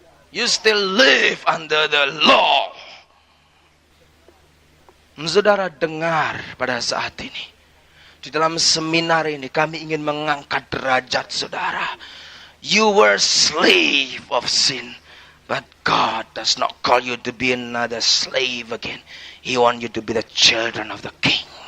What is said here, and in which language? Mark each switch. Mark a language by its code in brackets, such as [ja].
[en] You still live under the law. [id] Saudara dengar pada saat ini, di dalam seminar ini kami ingin mengangkat derajat saudara. [en] You were slave of sin. But God does not call you to be another slave again. He wants you to be the children of the King.